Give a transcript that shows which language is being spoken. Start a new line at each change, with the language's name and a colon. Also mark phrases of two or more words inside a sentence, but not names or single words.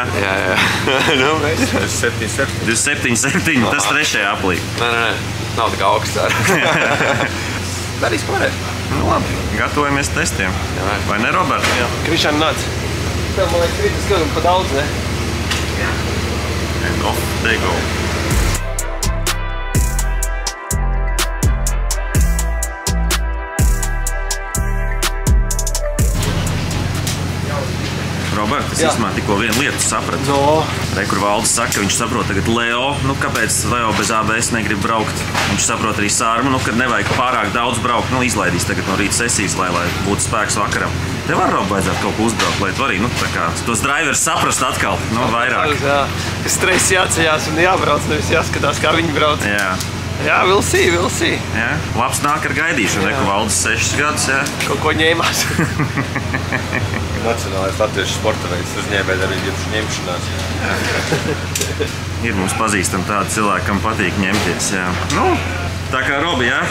Latvian: Jā. Nu, 27, tas trešajā aplī. Nē, nav tik augsts ārā. Darīs, ko varēs. Nu labi, gatavojamies testiem. Jā. Vai ne, Robert? Jā. Krišāni nāc. Tev, man liekas, kritis gadam pa daudz, ne? Jā.
English: And off they go.
Latvian: Robert, es īstenībā tikko vienu lietu sapratu. Re, kur Valdis saka, ka viņš saprot tagad Leo. Nu, kāpēc Leo bez ABS negrib braukt? Viņš saprot arī sārmu, nu, kad nevajag pārāk daudz braukt. Nu, izlaidīs tagad no rīta sesijas, lai būtu spēks vakaram. Tev ar Robu vajadzētu kaut ko uzbraukt, lai tu arī, nu, tā kā tos drivers saprast atkal, nu, vairāk. Jā, ka stress jāceļās un jābrauc, nevis jāskatās, kā viņi brauc. Jā,
English: we'll see.
Latvian: Jā, labs nāk ar gaidīšanu, ne, ka Valdis 6 gadus, jā. Kaut ko ņēmās. Nacionālais latviešu sporta veids uzņēmējdarbības ņemšanās. Ir mums pazīstam tādi cilvēki, kam patīk ņemties, jā. Nu, tā kā Robi, jā.